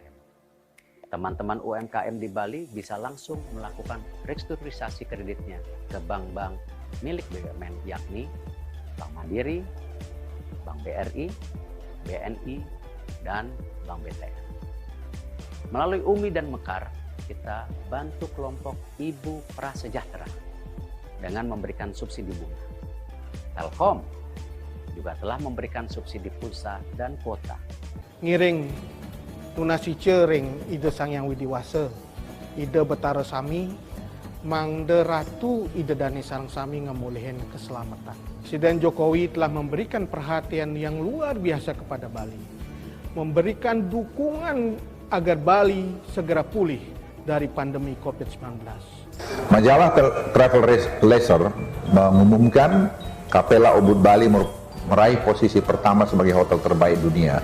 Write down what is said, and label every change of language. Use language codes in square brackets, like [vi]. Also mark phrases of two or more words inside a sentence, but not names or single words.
[id] Teman-teman UMKM di Bali bisa langsung melakukan restrukturisasi kreditnya ke bank-bank milik BUMN, yakni Bank Mandiri, Bank BRI, BNI, dan Bank BTN. Melalui UMI dan Mekar, kita bantu kelompok Ibu Prasejahtera dengan memberikan subsidi bunga. Telkom juga telah memberikan subsidi pulsa dan kuota. [ban] Ngiring tunasi cering ide sang yang widiwasa, ide betara sami, mangde ratu ide dani sang sami ngemulihin keselamatan. [id] Presiden Jokowi telah memberikan perhatian yang luar biasa kepada Bali, memberikan dukungan agar Bali segera pulih dari pandemi COVID-19. Majalah Travel Leisure mengumumkan Capella Ubud Bali meraih posisi pertama sebagai hotel terbaik dunia.